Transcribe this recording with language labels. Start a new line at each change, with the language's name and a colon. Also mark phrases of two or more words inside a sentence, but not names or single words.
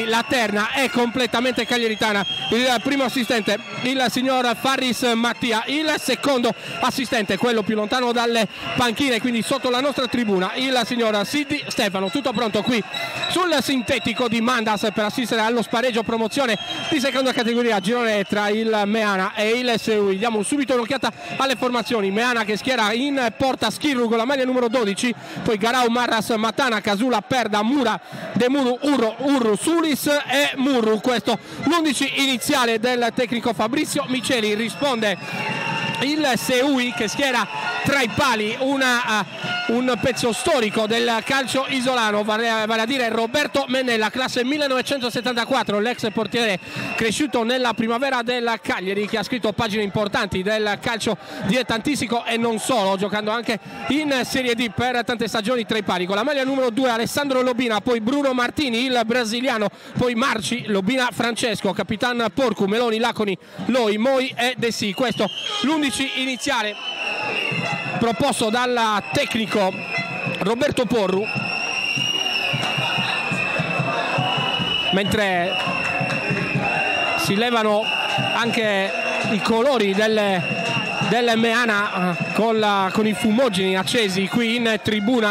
Italian: La terna è completamente cagliaritana, il primo assistente il signor Farris Mattia, il secondo assistente, quello più lontano dalle panchine, quindi sotto la nostra tribuna, il signor Siddi Stefano. Tutto pronto qui sul sintetico di Mandas per assistere allo spareggio promozione di seconda categoria girone tra il Meana e il Seui. Diamo subito un'occhiata alle formazioni. Meana che schiera in porta Schirru con la maglia numero 12, poi Garau, Marras, Matana, Casula, Perda, Mura, Demuru, Urru, Sulis e Murru. Questo l'11 iniziale del tecnico Fabrizio Miceli. Risponde il Seui che schiera tra i pali un pezzo storico del calcio isolano, vale a dire Roberto Mennella, classe 1974, l'ex portiere cresciuto nella primavera del Cagliari, che ha scritto pagine importanti del calcio dilettantistico e non solo, giocando anche in Serie D per tante stagioni tra i pali. Con la maglia numero 2 Alessandro Lobina, poi Bruno Martini, il brasiliano, poi Marci, Lobina Francesco, Capitan Porcu, Meloni, Laconi, Loi, Moi e De Si. Questo l'11 iniziale proposto dal tecnico Roberto Porru, mentre si levano anche i colori del Meana con i fumogeni accesi qui in tribuna.